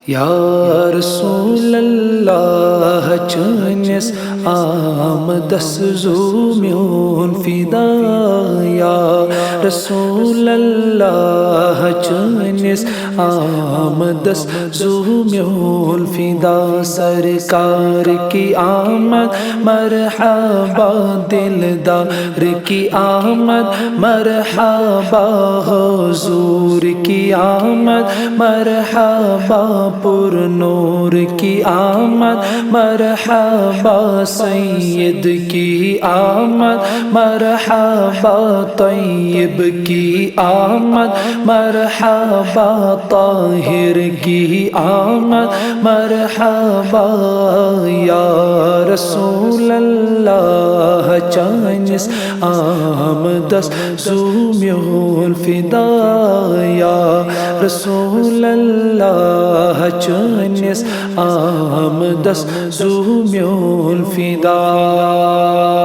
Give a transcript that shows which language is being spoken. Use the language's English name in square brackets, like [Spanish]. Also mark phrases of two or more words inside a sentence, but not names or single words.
[Arabic] یا رسول اللہ [Kashmiri] چٲنِس آمدس زو میون فدا [Arabic] یا رسول اللہ [Kashmiri] چٲنِس آمدس زو میون [Urdu] فدا سرکار کی آمد مرحبا دلدار کی آمد مرحبا حضور کی آمد مرحبا پر نور کی آمد مرحبا سید کی آمد مرحبا طیب کی آمد مرحبا طاہر کی آمد مرحبا [Arabic] یا رسول اللہ [Kashmiri] چٲنِس آمدس زو میون فدا [Arabic] یا رسول اللہ [Kashmiri] چٲنِس آمدس زو میون فدا